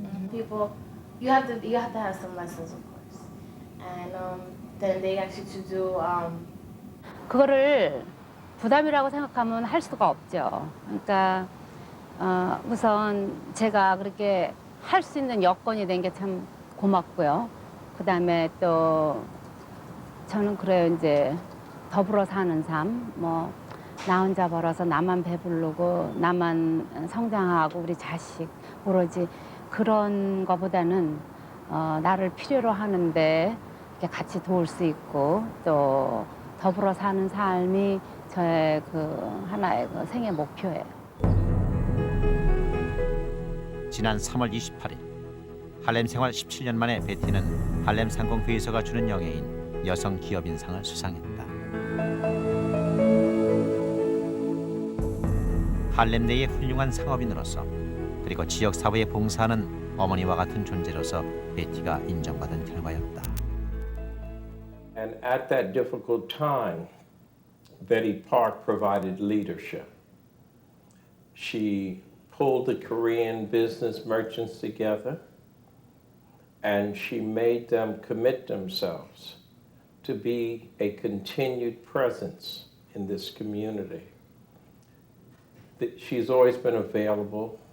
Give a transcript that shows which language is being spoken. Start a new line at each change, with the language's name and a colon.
English: People, you have to have some lessons, of course, and then they ask you to do.
Korean: 그거를 부담이라고 생각하면 할 수가 없죠. 그러니까 우선 제가 그렇게 할 수 있는 여건이 된 게 참 고맙고요. 그다음에 또 저는 그래요. 이제 더불어 사는 삶, 뭐 나 혼자 벌어서 나만 배부르고 나만 성장하고 우리 자식 오로지 그런 거보다는 나를 필요로 하는데 이렇게 같이 도울 수 있고 또 더불어 사는 삶이 저의 그 하나의 그 생애 목표예요. 지난 3월 28일 할렘 생활 17년 만에 베티는 할렘 상공회의소가 주는 영예인 여성 기업인상을 수상했다. 할렘 내의 훌륭한 상업인으로서 그리고 지역 사회에 봉사하는 어머니와 같은 존재로서 베티가 인정받은 결과였다.
English: And at that difficult time, Betty Park provided leadership. She pulled the Korean business merchants together and she made them commit themselves to be a continued presence in this community. She's always been available